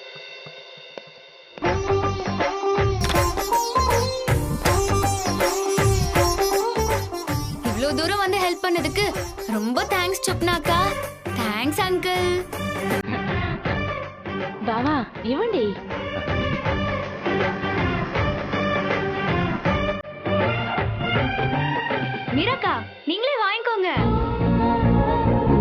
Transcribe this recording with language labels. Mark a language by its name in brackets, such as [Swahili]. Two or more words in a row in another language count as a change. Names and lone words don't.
[Tamil] இவ்ளோ தூரம் வந்து ஹெல்ப் பண்ணதுக்கு ரொம்ப தேங்க்ஸ் சொப்னாக்கா. [English] thanks uncle. [Telugu] బావా ఇవ్వండి. [Tamil] மீராக்கா, நீங்களே வாங்கிக்கோங்க.